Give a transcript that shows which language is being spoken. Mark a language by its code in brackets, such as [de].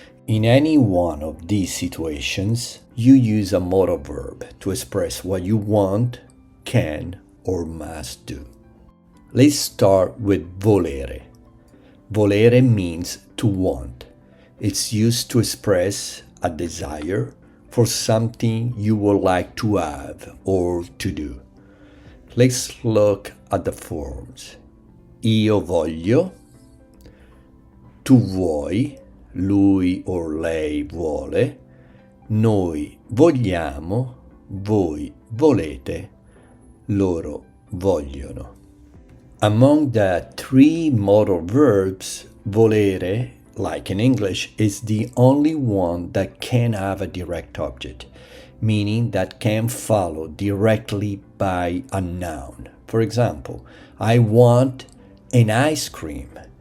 [en] In any one of these situations, you use a modal verb to express what you want, can, or must do. Let's start with volere. Volere means to want. It's used to express a desire for something you would like to have or to do. Let's look at the forms. [it] Io voglio, tu vuoi, lui or lei vuole, noi vogliamo, voi volete, loro vogliono. [en] Among the three modal verbs, volere, like in English, is the only one that can have a direct object, meaning that can follow directly by a noun. For example, I want an ice cream.